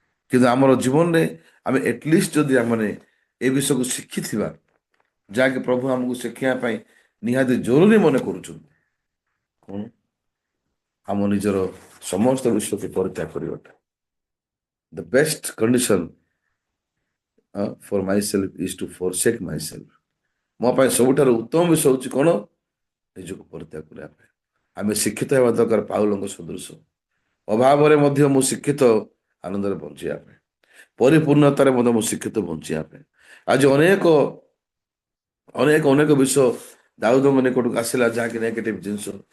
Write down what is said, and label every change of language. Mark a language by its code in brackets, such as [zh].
[or] କିନ୍ତୁ ଆମର ଜୀବନରେ ଆମେ ଏଟଲିଷ୍ଟ ଯଦି ଆମେ ଏ ବିଷୟକୁ ଶିଖିଥିବା, ଯାହାକି ପ୍ରଭୁ ଆମକୁ ଶିଖିବା ପାଇଁ ନିହାତି ଜରୁରୀ ମନେ କରୁଛନ୍ତି, କଣ? ଆମ ନିଜର ସମସ୍ତ ବିଷୟକୁ ପରିତ୍ୟାଗ କରିବାଟା। [en] The best condition for myself is to forsake myself. [or] ମୋ ପାଇଁ ସବୁଠାରୁ ଉତ୍ତମ ବିଷୟ ହେଉଛି କଣ? ନିଜକୁ ପରିତ୍ୟାଗ କରିବା ପାଇଁ। ଆମେ ଶିକ୍ଷିତ ହେବା ଦରକାର ପାଉଲଙ୍କ ସଦୃଶ। ଅଭାବରେ ମଧ୍ୟ ମୁଁ ଶିକ୍ଷିତ, ଆନନ୍ଦରେ ବଞ୍ଚିବା ପାଇଁ, ପରିପୂର୍ଣ୍ଣତାରେ ମଧ୍ୟ ମୁଁ ଶିକ୍ଷିତ ବଞ୍ଚିବା ପାଇଁ। ଆଜି ଅନେକ ଅନେକ ଅନେକ ବିଷୟ ଦାଉଦଙ୍କ ନିକଟକୁ ଆସିଲା, ଯାହାକି ନେଗେଟିଭ ଜିନିଷ।